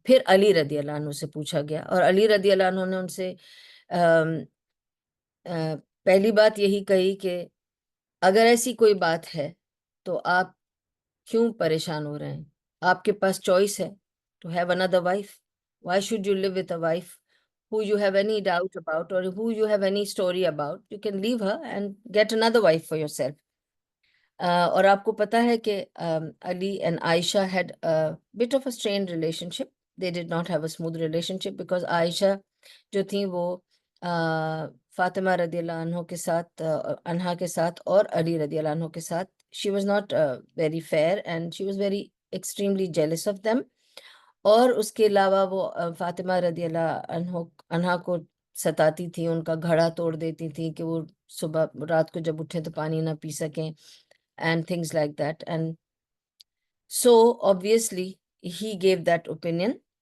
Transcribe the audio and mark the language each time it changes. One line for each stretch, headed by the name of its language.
Hindi: फिर अली रदी अल्लाह अन्हु से पूछा गया और अली रदी अल्लाह अन्हु ने उनसे पहली बात यही कही कि अगर ऐसी कोई बात है तो आप क्यों परेशान हो रहे हैं? आपके पास चॉइस है
English: to have another wife. Why should you live with a wife who you have any doubt about or who you have any story about? You can leave her and get another wife for yourself.
Hindi: और आपको पता है कि
English: Ali and Aisha had a bit of a strained relationship. They did not have a smooth relationship because Aisha
Hindi: जो थी वो फातिमा रदियल्लाहु अन्हा के साथ
English: और अली रदियल्लाहु अन्हु के साथ she was not very fair and she was very extremely jealous of them.
Hindi: और उसके अलावा वो फातिमा रदियल्लाहु अन्हा को सताती थी, उनका घड़ा तोड़ देती थी कि वो सुबह रात को जब उठे तो पानी ना पी सकें
English: and things like that. And so obviously he gave that opinion.